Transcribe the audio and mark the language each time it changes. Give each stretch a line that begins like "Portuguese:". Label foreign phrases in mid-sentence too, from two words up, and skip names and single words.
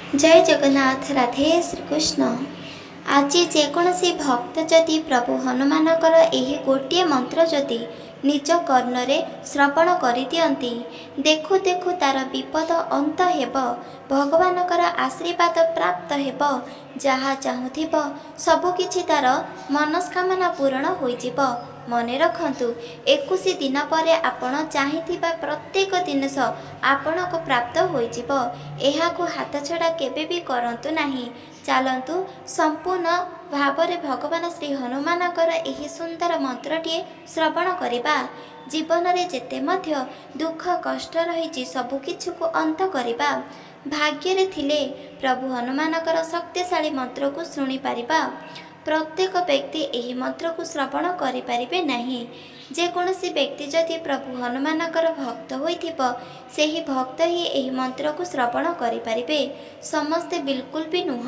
Odia: ଜୟ ଜଗନ୍ନାଥ। ରାଧେ ଶ୍ରୀକୃଷ୍ଣ। ଆଜି ଯେକୌଣସି ଭକ୍ତ ଯଦି ପ୍ରଭୁ ହନୁମାନଙ୍କର ଏହି ଗୋଟେ ମନ୍ତ୍ର ଯଦି ନିଜ କର୍ଣ୍ଣରେ ଶ୍ରବଣ କରିଦିଅନ୍ତି, ଦେଖୁ ଦେଖୁ ତାର ବିପଦ ଅନ୍ତ ହେବ, ଭଗବାନଙ୍କର ଆଶୀର୍ବାଦ ପ୍ରାପ୍ତ ହେବ, ଯାହା ଚାହୁଁଥିବ ସବୁକିଛି ତାର ମନସ୍କାମନା ପୂରଣ ହୋଇଯିବ। ମନେ ରଖନ୍ତୁ 21 ଦିନ ପରେ ଆପଣ ଚାହୁଁଥିବା ପ୍ରତ୍ୟେକ ଜିନିଷ ଆପଣଙ୍କୁ ପ୍ରାପ୍ତ ହୋଇଯିବ। ଏହାକୁ ହାତ ଛଡ଼ା କେବେ ଭି କରନ୍ତୁ ନାହିଁ। ଚାଲନ୍ତୁ ସମ୍ପୂର୍ଣ୍ଣ ଭାବରେ ଭଗବାନ ଶ୍ରୀ ହନୁମାନଙ୍କର ଏହି ସୁନ୍ଦର ମନ୍ତ୍ରଟିଏ ଶ୍ରବଣ କରିବା। ଜୀବନ ରେ ଯେତେ ମଧ୍ୟ ଦୁଃଖ କଷ୍ଟ ରହିଛି ସବୁକିଛି କୁ ଅନ୍ତ କରିବା। ଭାଗ୍ୟ ରେ ଥିଲେ ପ୍ରଭୁ ହନୁମାନଙ୍କର ଶକ୍ତିଶାଳୀ ମନ୍ତ୍ର କୁ ଶୁଣି ପାରିବା। ପ୍ରତ୍ୟେକ ବ୍ୟକ୍ତି ଏହି ମନ୍ତ୍ର କୁ ଶ୍ରବଣ କରିପାରିବେ ନାହିଁ। ଯେକୌଣସି ବ୍ୟକ୍ତି ଯଦି ପ୍ରଭୁ ହନୁମାନଙ୍କର ଭକ୍ତ ହୋଇଥିବ, ସେହି ଭକ୍ତ ହିଁ ଏହି ମନ୍ତ୍ର କୁ ଶ୍ରବଣ କରିପାରିବେ, ସମସ୍ତେ ବିଲକୁଲ ଭି ନୁହେଁ।